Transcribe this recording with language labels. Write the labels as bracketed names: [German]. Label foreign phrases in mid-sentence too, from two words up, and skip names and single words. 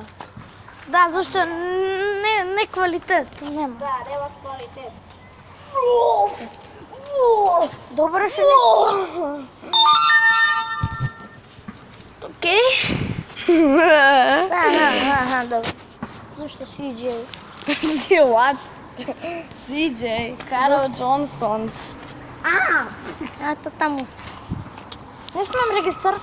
[Macedonian] Да, зашто не квалитет, нема. Да, нема квалитет. Добро ше не. Окей. Добро. Зашто CJ? [English] What? CJ, [Macedonian] Карл Джонсонс. Ето таму. Не снимам регистарска